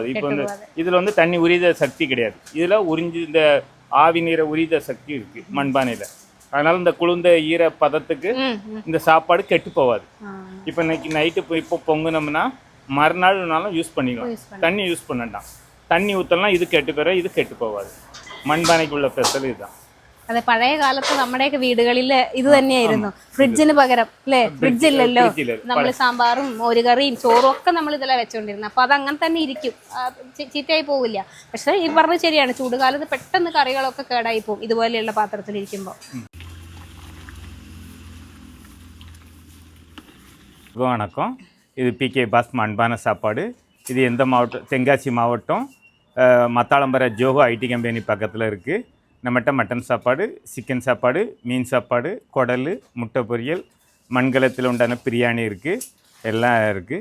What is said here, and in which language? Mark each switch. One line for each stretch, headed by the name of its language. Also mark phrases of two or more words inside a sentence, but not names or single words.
Tamil: இப்போ வந்து இதில் வந்து தண்ணி உரித சக்தி கிடையாது. இதில் உறிஞ்சி இந்த ஆவி நீரை உரித சக்தி இருக்கு மண்பானையில். அதனால இந்த குளிர்ந்த ஈர பதத்துக்கு இந்த சாப்பாடு கெட்டு போகாது. இப்போ இன்னைக்கு நைட்டு இப்போ பொங்குனோம்னா மறுநாள்னாலும் யூஸ் பண்ணிக்கலாம். தண்ணி யூஸ் பண்ணட்டான். தண்ணி ஊற்றலாம், இது கெட்டு போயிடும், இது கெட்டு போகாது.
Malayalam: മൺപാനയ്ക്കുള്ള സ്പെഷ്യൽ ഇതാണ്. അതെ, പഴയ കാലത്ത് നമ്മുടെയൊക്കെ വീടുകളിൽ ഇത് തന്നെയായിരുന്നു. ഫ്രിഡ്ജിന് പകരം അല്ലേ, ഫ്രിഡ്ജ് ഇല്ലല്ലോ. നമ്മൾ സാമ്പാറും മോരുകറിയും ചോറും ഒക്കെ നമ്മൾ ഇതിലാണ് വെച്ചോണ്ടിരുന്നത്. അപ്പൊ അത് അങ്ങനെ തന്നെ ഇരിക്കും, ചീത്തയായി പോവില്ല. പക്ഷെ ഈ പറഞ്ഞത് ശരിയാണ്, ചൂടുകാലത്ത് പെട്ടെന്ന് കറികളൊക്കെ കേടായി പോകും ഇതുപോലെയുള്ള പാത്രത്തിലിരിക്കുമ്പോൾ.
Tamil: வணக்கம். இது PK பாஸ் மண்பானை சாப்பாடு. இது எந்த மாவட்டம்? தென்காசி மாவட்டம், மத்தாளம்பர ஜோஹோ
English: IT company
Tamil: பக்கத்தில் இருக்குது. நம்மகிட்ட மட்டன் சாப்பாடு, சிக்கன் சாப்பாடு, மீன் சாப்பாடு, குடல், முட்டை பொரியல், மண்கலத்தில் உண்டான பிரியாணி இருக்குது, எல்லாம் இருக்குது.